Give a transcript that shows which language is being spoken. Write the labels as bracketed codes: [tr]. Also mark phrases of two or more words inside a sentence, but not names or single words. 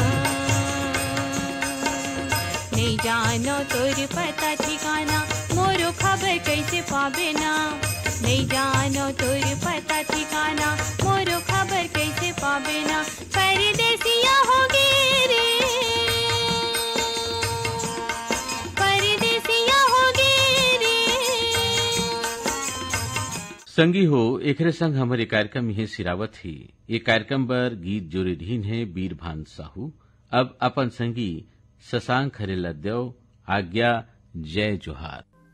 [hne] नहीं जानो तोर पता ठिकाना मोरो खबर कैसे पावे ना नहीं जानो तोर पता ठिकाना मोरो खबर कैसे पावे ना परदेसिया होगे रे परदेसिया होगे रे। संगी हो एकरे संग हमारे कार्यक्रम यही सिरावत ही ये कार्यक्रम पर गीत जोरे ढीन है बीरभान साहू। अब अपन संगी शशांक खरेला देव आज्ञा जय जोहार।